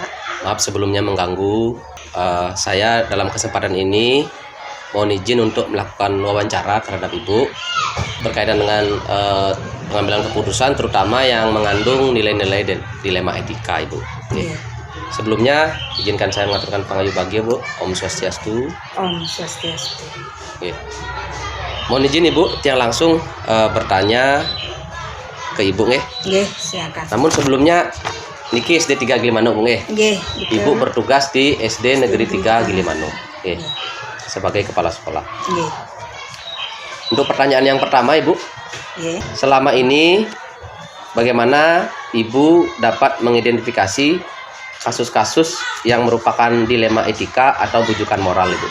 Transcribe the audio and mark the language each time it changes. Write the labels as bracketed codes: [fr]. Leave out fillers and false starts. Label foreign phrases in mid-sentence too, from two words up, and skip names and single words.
[id] Maaf sebelumnya mengganggu. Saya dalam kesempatan ini mohon izin untuk melakukan wawancara terhadap Ibu berkaitan dengan pengambilan keputusan terutama yang mengandung nilai-nilai dan dilema etika Ibu. Oke. Iya. Sebelumnya izinkan saya mengaturkan pangayu bahagia Bu. Om Swastiastu. Om Swastiastu. Oke. Mohon izin Ibu yang langsung bertanya ke Ibu nggih. Nggih, silakan. Namun sebelumnya niki SD 3 Gilimanuk nggih. Nggih, Ibu bertugas di SD Negeri 3 Gilimanuk. Oke. Sebagai kepala sekolah. Nggih. Untuk pertanyaan yang pertama Ibu, Nggih. selama ini bagaimana Ibu dapat mengidentifikasi kasus-kasus yang merupakan dilema etika atau bujukan moral Ibu?